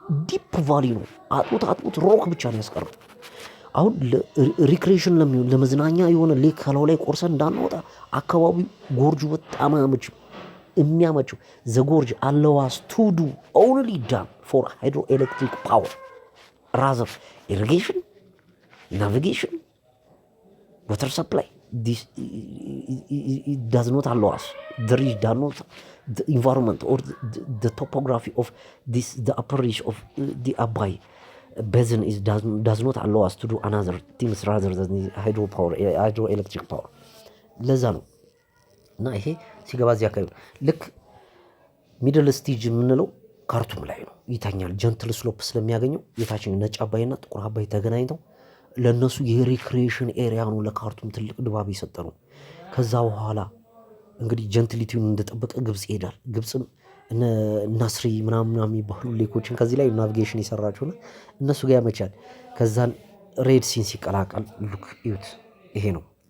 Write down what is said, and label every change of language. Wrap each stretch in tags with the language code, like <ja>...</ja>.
<am>ዲፕ ቫሊ ነው። አጥቦት ሮክ ብቻ ነው ያስቀረው። አሁን ሪክሬሽን ለመዝናኛ የሆነ ሌክ ከላው ላይ ቆርሰን እንዳናወጣ አካባቢው ጎርጁ በጣም የሚያመቸው</am> <en>ዘጎርጅ አለዋስ ቱዱ ኦንሊ ዳም ፎር ሃይድሮ ኤሌክትሪክ ፓወር ራዘር ኢሪጌሽን navigation, water supply. This it does not allow us. The ridge does not, the environment or the topography of this, the upper reach of the Abai basin does not allow us to do another things rather than the hydroelectric power.</en> <am>ለዛ ነው እና ይሄ ሲገባ እዚህ አካባቢ ልክ ሚድል ስቴጅ የምንለው ካርቱም ላይ ነው ይተኛል። ጀንትል ስሎፕ ስለሚያገኘው የታችኛው ነጭ አባይና ጥቁር አባይ ተገናኝተው ለነሱ የሪክሪኤሽን ኤሪያ ነው። ለካርቱም ትልቅ ድባብ የሰጠ ነው። ከዛ በኋላ እንግዲህ ጀንትሊቲውን እንደጠበቀ ግብጽ ይሄዳል። ግብጽም ናስሪ ምናምን የሚባሉ ሌኮችን ከዚህ ላይ ናቪጌሽን የሰራችሁና እነሱ ጋር ያመቻል። ከዛን ሬድ ሲን ሲቀላቀል ሉክ እዩት። ይሄ ነው</am>